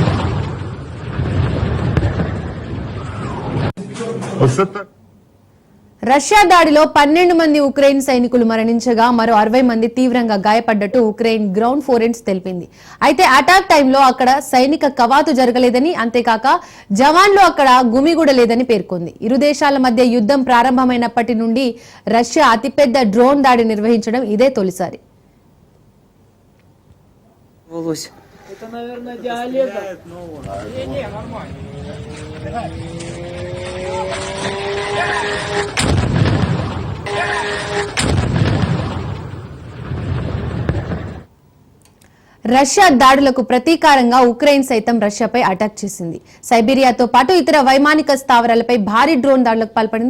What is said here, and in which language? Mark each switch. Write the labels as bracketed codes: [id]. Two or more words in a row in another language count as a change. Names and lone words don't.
[uk] Оце так. [te] రష్యా దాడిలో 12 మంది ఉక్రెయిన్ సైనికులు మరణించగా మరో 60 మంది తీవ్రంగా గాయపడ్డట్టు ఉక్రెయిన్ [en] ground forces [te] తెలిపింది. అయితే అటాక్ టైంలో అక్కడ సైనిక కవాతు జరగలేదని, అంతేకాక జవాన్లు అక్కడ గుమిగూడలేదని పేర్కొంది. ఇరు దేశాల మధ్య యుద్ధం ప్రారంభమైనప్పటి నుండి రష్యా అతిపెద్ద డ్రోన్ దాడి నిర్వహించడం ఇదే తొలిసారి. [ru] Это, наверное, диалект. Не, нормально. [te] రష్యా దాడులకు ప్రతీకారంగా ఉక్రెయిన్ సైతం రష్యాపై అటాక్ చేసింది. సైబీరియాతో పాటు ఇతర వైమానిక స్థావరాలపై భారీ డ్రోన్ దాడులకు పాల్పడింది.